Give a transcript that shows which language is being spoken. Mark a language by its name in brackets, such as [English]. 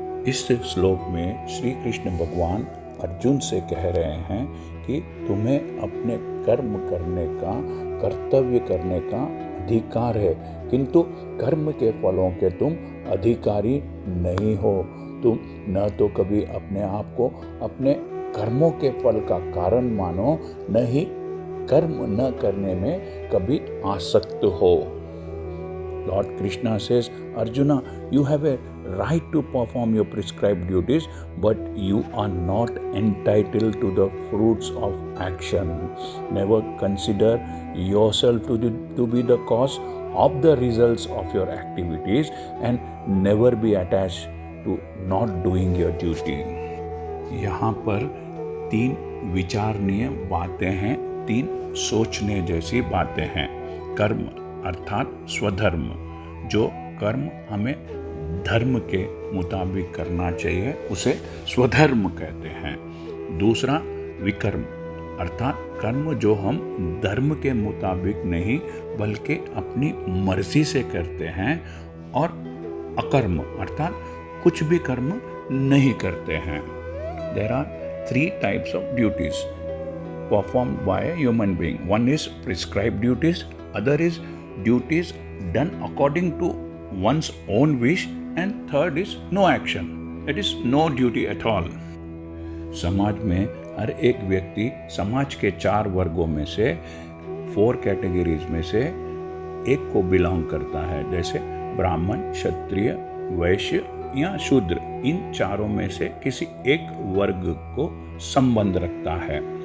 [Hindi] इस श्लोक में श्री कृष्ण भगवान अर्जुन से कह रहे हैं कि तुम्हें अपने कर्म करने का, कर्तव्य करने का अधिकार है, किंतु कर्म के फलों के तुम अधिकारी नहीं हो। तुम न तो कभी अपने आप को अपने कर्मों के फल का कारण मानो, न ही कर्म न करने में कभी आसक्त हो। [English] Lord Krishna says, Arjuna, you have a right to perform your prescribed duties, but you are not entitled to the fruits of action. Never consider yourself to be the cause of the results of your activities and never be attached to not doing your duty. [Hindi] यहाँ पर 3 विचारणीय बातें हैं, 3 सोचने जैसी बातें हैं। कर्म अर्थात स्वधर्म, जो कर्म हमें धर्म के मुताबिक करना चाहिए उसे स्वधर्म कहते हैं। दूसरा विकर्म अर्थात कर्म जो हम धर्म के मुताबिक नहीं बल्कि अपनी मर्जी से करते हैं। और अकर्म अर्थात कुछ भी कर्म नहीं करते हैं। [English] There are 3 types of duties performed by a human being. One is prescribed duties, other is duties done according to one's own wish, and third is no action, that is no duty at all. [Hindi] समाज में हर एक व्यक्ति समाज के 4 वर्गों में से 4 categories में से एक को बिलोंग करता है, जैसे ब्राह्मण, क्षत्रिय, वैश्य या शूद्र। इन चारों में से किसी एक वर्ग को संबंध रखता है।